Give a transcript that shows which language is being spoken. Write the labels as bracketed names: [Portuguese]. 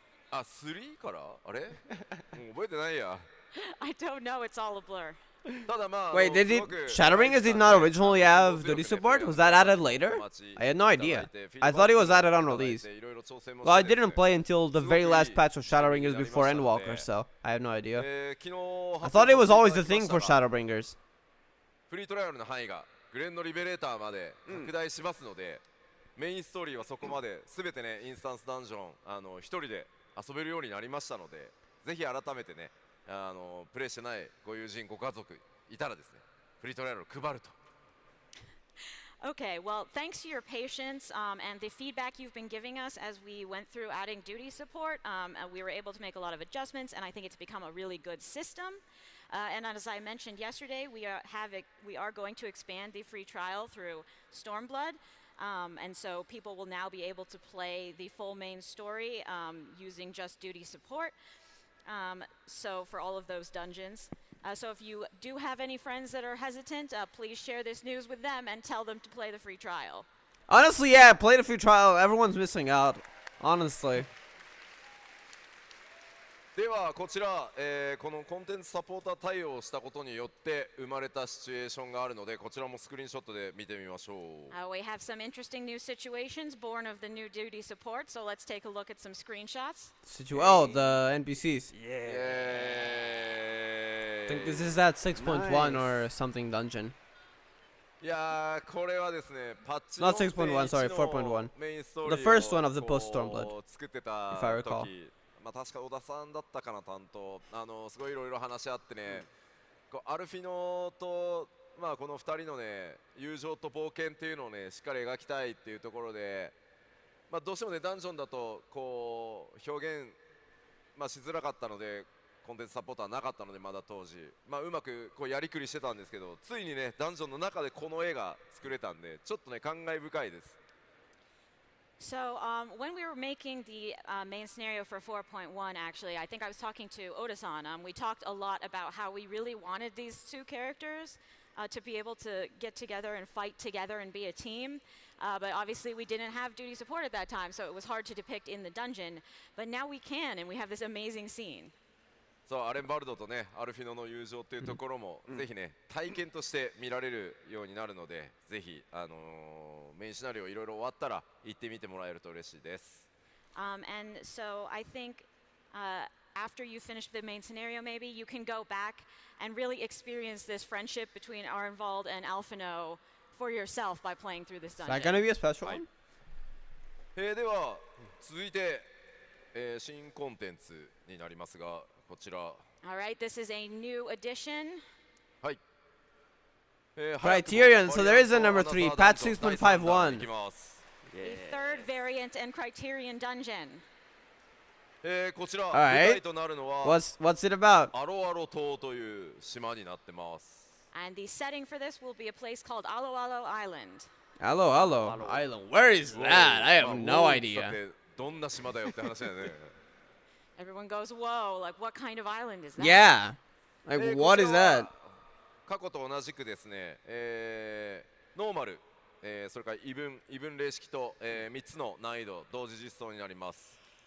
[Japanese] あ、3からあれもう覚えてないや [English] I don't know, it's all a blur. [Japanese] ただまあ [English] Wait, did it Shadowbringers did not originally have duty support? Was that added later? I had no idea. I thought it was added on release. Well, I didn't play until the very last patch of Shadowbringers before Endwalker, so I have no idea. I thought it was always the thing for Shadowbringers. [Japanese] フリートライアルの範囲がグレンのリベレーターまで拡大しますので、メインストーリーはそこまで全てねインスタンスダンジョン一人で遊べるようになりましたので、ぜひ改めてねプレイしてないご友人ご家族いたらですね、フリートライアルを配ると。 [English] Okay, well, thanks to your patience and the feedback you've been giving us as we went through adding duty support, we were able to make a lot of adjustments, and I think it's become a really good system. And as I mentioned yesterday, we are going to expand the free trial through Stormblood, and so people will now be able to play the full main story using just duty support. So for all of those dungeons. So if you do have any friends that are hesitant, please share this news with them and tell them to play the free trial. Honestly, yeah, play the free trial. Everyone's missing out. Honestly. [Japanese] ではこちら、このコンテンツサポーター対応をしたことによって生まれたシチュエーションがあるので、こちらもスクリーンショットで見てみましょう。 [English] We have some interesting new situations born of the new duty support, so let's take a look at some screenshots. Oh, the NPCs. I Yeah. think this is that 6.1 or something dungeon. [Japanese] いやーこれはですねパッチ [English] Not 6.1, sorry, [Japanese] の [English] 4.1. [Japanese] メインストーリーを [English] The first one of the post Stormblood, [Japanese] こう作ってた [English] if I recall. [Japanese] 時、まあ確か小田さんだったかな担当、すごいいろいろ話し合ってね、こうアルフィノとまあこの2人のね友情と冒険っていうのをねしっかり描きたいっていうところで、まあどうしてもねダンジョンだとこう表現まあしづらかったので。コンテンツサポーターなかったのでまだ当時、まあ、うまくこうやりくりしてたんですけど、ついにねダンジョンの中でこの絵が作れたんでちょっとね感慨深いです。 [English] So when we were making the main scenario for 4.1, actually, I think I was talking to Oda-san. We talked a lot about how we really wanted these two characters to be able to get together and fight together and be a team. But obviously we didn't have duty support at that time, so it was hard to depict in the dungeon. But now we can, and we have this amazing scene. [Japanese] そうアレン・バルドとねアルフィノの友情っていうところも、ぜひね体験として見られるようになるので、ぜひメインシナリオいろいろ終わったら行ってみてもらえると嬉しいです。 [English] And so I think after you finish the main scenario, maybe you can go back and really experience this friendship between Arenvald and Alphino for yourself by playing through this Is that dungeon. gonna be a special [Japanese] はい [English] one? [Japanese] では続いて、新コンテンツになりますが、こちら [English] All right, this is a new addition. [Japanese] はい、 [English] Criterion, so there is a number 3, patch 6.51. [Japanese] いきます。 [English] The third variant and Criterion dungeon. [Japanese] こちら [English] Alright. [Japanese] 舞台となるのは [English] What's it about? [Japanese] アロアロ島という島になってます。 [English] And the setting for this will be a place called Alo Alo Island. Hello, Island. Where is that? I have no idea. [Japanese] どんな島だよって話だよね。 [English] Everyone goes, whoa, like what kind of island is that? Yeah. Like, what is that? [Japanese] 過去と同じくですね、ノーマル、それから異分例式と、3つの難易度同時実装になります。